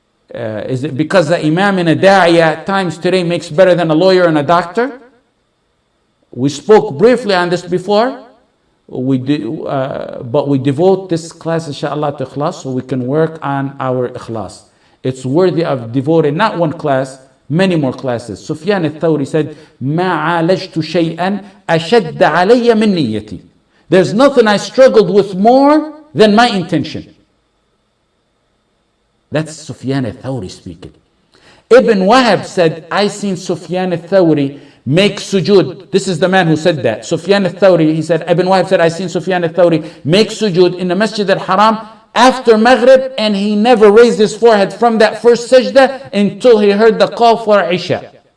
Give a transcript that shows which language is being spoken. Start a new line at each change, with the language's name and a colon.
English: Is it because the imam and a da'iya at times today makes better than a lawyer and a doctor? We spoke briefly on this before. But we devote this class, inshallah, to Ikhlaas, so we can work on our Ikhlaas. It's worthy of devoting not one class, many more classes. Sufyan al-Thawri said,
Arabic: مَا عَالَجْتُ شَيْئًا أَشَدَّ عَلَيَّ مِن نِيَّتِي.
English: There's nothing I struggled with more than my intention. That's Sufyan al-Thawri speaking. Ibn Wahab said, I seen Sufyan al-Thawri make sujood. This is the man who said that. Sufyan al-Thawri, he said, Ibn Wahab said, I seen Sufyan al-Thawri make sujood in the Masjid al-Haram after Maghrib, and he never raised his forehead from that first sajda until he heard the call for Isha.